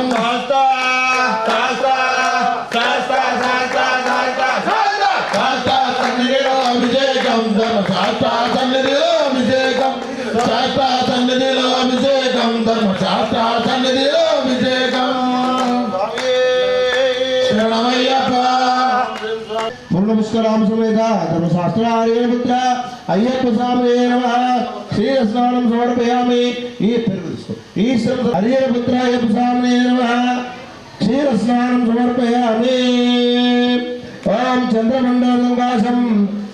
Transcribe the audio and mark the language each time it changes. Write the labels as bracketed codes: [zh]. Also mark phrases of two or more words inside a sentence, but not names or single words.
[te] శాస్త్ర శాస్త్ర శాస్త్ర శాస్త్ర శాస్త్ర శాస్త్ర సన్నిధిలో అభిషేకం ధర్మశాస్త్ర సన్నిధిలో అభిషేకం శాస్త్ర సన్నిధిలో అభిషేకం ధర్మశాస్త్ర సన్నిధిలో అభిషేకం శరణమయ్యప్ప [sa] पूर्णपुष्कराम समेत धर्मशास्त्रार्य पुत्र अय्यप्प स्वामी नमः श्री स्नानं समर्पयामि हरिहर पुत्र अय्यप्प स्वामी नमः श्री स्नानं समर्पयामि ओम चंद्रमंडलंकाशं